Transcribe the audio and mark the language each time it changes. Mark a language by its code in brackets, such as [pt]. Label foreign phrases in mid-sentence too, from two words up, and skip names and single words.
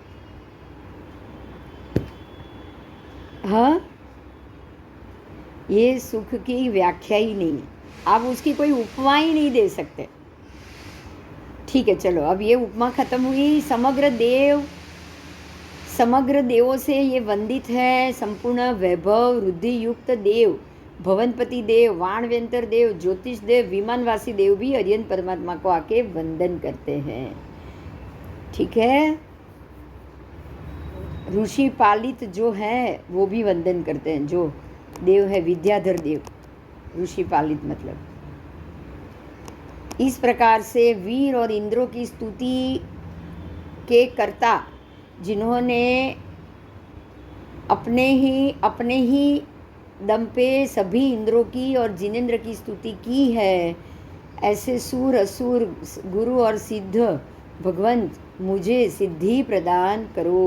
[hi] हाँ, ये सुख की व्याख्या ही नहीं है, आप उसकी कोई उपमा ही नहीं दे सकते। ठीक है, चलो अब ये उपमा खत्म हुई। समग्र देवों से ये वंदित है, संपूर्ण वैभव रुद्धि युक्त देव, भवनपति देव, वाणव्यंतर देव, ज्योतिष देव, विमानवासी देव भी अरिहंत परमात्मा को आके वंदन करते हैं। ठीक है, ऋषि पालित जो है वो भी वंदन करते हैं, जो देव है विद्याधर देव, ऋषि पालित मतलब। इस प्रकार से वीर और इंद्रों की स्तुति के कर्ता, जिन्होंने अपने ही दम पे सभी इंद्रों की और जिनेंद्र की स्तुति की है, ऐसे सूर असुर गुरु और सिद्ध भगवंत मुझे सिद्धि प्रदान करो।